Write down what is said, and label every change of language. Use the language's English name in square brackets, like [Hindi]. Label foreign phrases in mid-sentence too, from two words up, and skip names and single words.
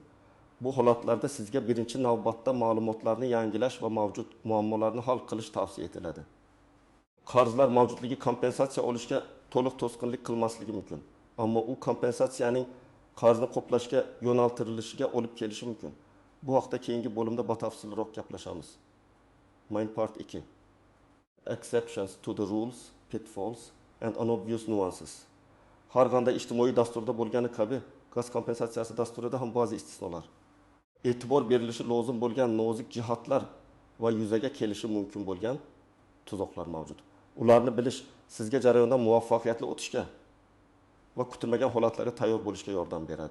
[Uzbek] Bu holatlarda sizga birinchi navbatda ma'lumotlarni yangilash va mavjud muammolarni hal qilish tavsiya etiladi. Qarzlar mavjudligi kompensatsiya olishga to'liq to'sqinlik qilmasligi mumkin, ammo u kompensatsiyaning qarzni qoplashga yo'naltirilishiga olib kelishi mumkin. Bu haqda keyingi bo'limda batafsilroq gaplashamiz. [English] Main part 2. Exceptions to the rules, pitfalls and unobvious nuances. [Uzbek] Har qanday ijtimoiy dasturda bo'lgani kabi, gaz kompensatsiyasi dasturida ham ba'zi istisnolar, e'tibor berilishi lozim bo'lgan nozik jihatlar va yuzaga kelishi mumkin bo'lgan tuzoqlar mavjud. Ularni bilish sizga jarayondan muvaffaqiyatli o'tishga va kutilmagan holatlarga tayyor bo'lishga yordam beradi.